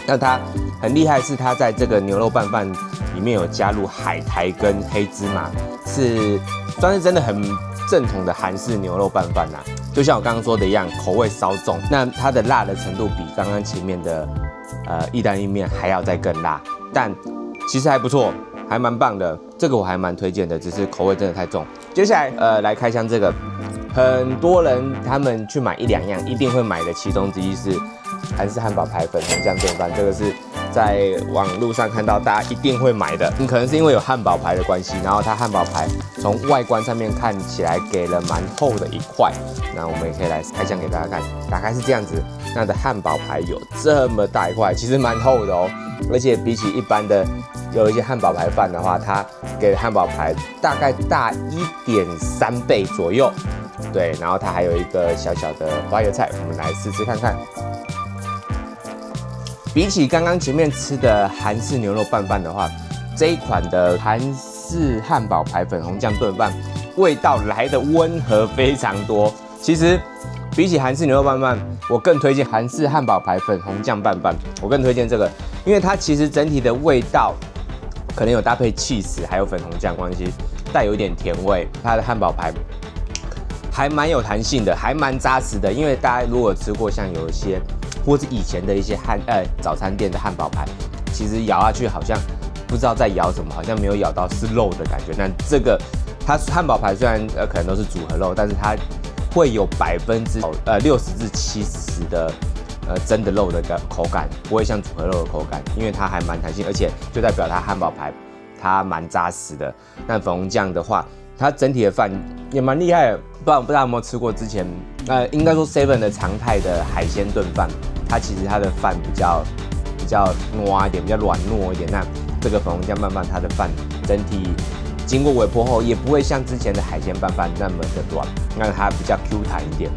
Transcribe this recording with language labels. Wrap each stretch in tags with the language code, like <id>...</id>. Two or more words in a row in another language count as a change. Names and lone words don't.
<zh>那它很厲害，是它在這個牛肉拌飯裡面有加入海苔跟黑芝麻，算是真的很正統的韓式牛肉拌飯啦。就像我剛剛說的一樣，口味稍重，那它的辣的程度比剛剛前面的意大利麵還要再更辣，但其實還不錯，還蠻棒的。這個我還蠻推薦的，只是口味真的太重。接下來來開箱這個，很多人他們去買1、2樣一定會買的，其中之一是韓式漢堡排粉紅醬燉飯，這個是在網絡上看到大家一定會買的。可能是因為有漢堡排的關係，然後它漢堡排從外觀上面看起來給了蠻厚的一塊，那我們也可以來開箱給大家看。打開是這樣子，那的漢堡排有這麼大一塊，其實蠻厚的哦，而且比起一般的有一些漢堡排飯的話，它給的漢堡排大概大1.3倍左右。对，然後它還有一個小小的花椰菜，我們來試吃看看。比起剛剛前面吃的韓式牛肉拌飯的話，這一款的韓式漢堡排粉紅醬燉飯味道來得溫和非常多。其實比起韓式牛肉拌飯，我更推薦韓式漢堡排粉紅醬拌飯，我更推薦這個，因為它其實整體的味道可能有搭配起司還有粉紅醬關係，帶有一點甜味。它的漢堡排還蠻有彈性的，還蠻扎實的。因為大家如果吃過像有一些，或是以前的一些早餐店的漢堡排，其實咬下去好像不知道在咬什麼，好像沒有咬到是肉的感覺。但這個它漢堡排虽然可能都是組合肉，但是它會有60%至70%的真的肉的口感，不會像組合肉的口感，因為它還蠻彈性，而且就代表它漢堡排它蠻扎實的。那粉紅醬的話， 它整體的飯也蠻厲害的。不知道大家有沒有吃過之前，應該說 Seven 的常態的海鮮燉飯，它其實它的飯比較糯一點，比較軟糯一點。那這個粉紅醬拌飯，它的飯整體經過微波後，也不會像之前的海鮮拌飯那麼的軟，那它比較 Q 彈一點。</zh>